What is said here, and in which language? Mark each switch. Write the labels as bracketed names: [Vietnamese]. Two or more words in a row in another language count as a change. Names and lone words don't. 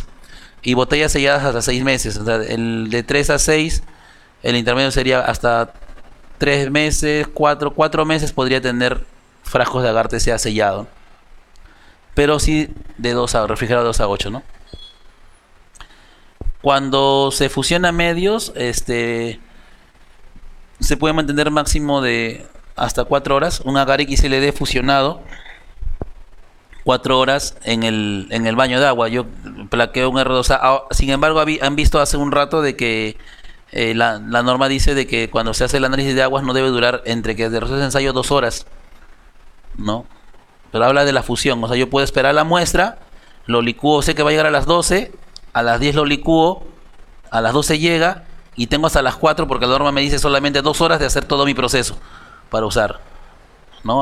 [Spanish] Y botellas selladas hasta 6 meses. O sea, el de 3 a 6, el intermedio sería hasta 3 meses, 4 meses podría tener frascos de agar TCA sellado. Pero sí de refrigerado 2 a 8, ¿no? Cuando se fusiona medios, se puede mantener máximo de hasta 4 horas. Un agar XLD fusionado, 4 horas en el baño de agua. Yo plaqueo un R2A. Sin embargo, han visto hace un rato de que la norma dice de que cuando se hace el análisis de aguas no debe durar entre que de proceso de ensayo 2 horas, ¿no? Pero habla de la fusión, o sea, yo puedo esperar la muestra, lo licúo, sé que va a llegar a las 12, a las 10 lo licúo, a las 12 llega y tengo hasta las 4 porque la norma me dice solamente 2 horas de hacer todo mi proceso para usar, ¿no?